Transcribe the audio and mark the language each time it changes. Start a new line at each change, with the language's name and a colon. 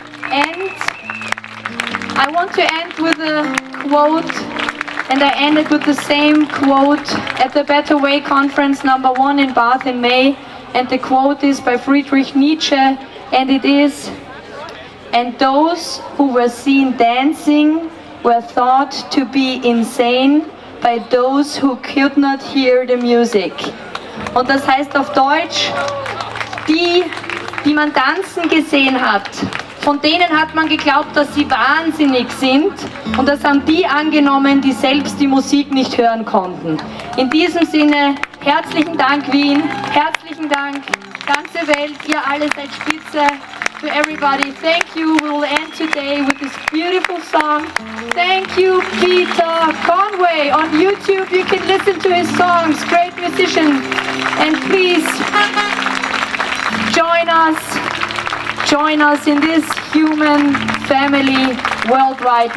English: And I want to end with a quote, and I ended with the same quote at the Better Way Conference #1 in Bath in May, and the quote is by Friedrich Nietzsche, and it is, "And those who were seen dancing were thought to be insane by those who could not hear the music."
German: Und das heißt auf Deutsch, die man tanzen gesehen hat, von denen hat man geglaubt, dass sie wahnsinnig sind, und das haben die angenommen, die selbst die Musik nicht hören konnten. In diesem Sinne, herzlichen Dank Wien, herzlichen Dank ganze Welt, ihr alle seid Spitze.
English: To everybody, thank you. We will end today with this beautiful song. Thank you, Peter Conway. On YouTube you can listen to his songs, great musician. And please join us in this human family worldwide.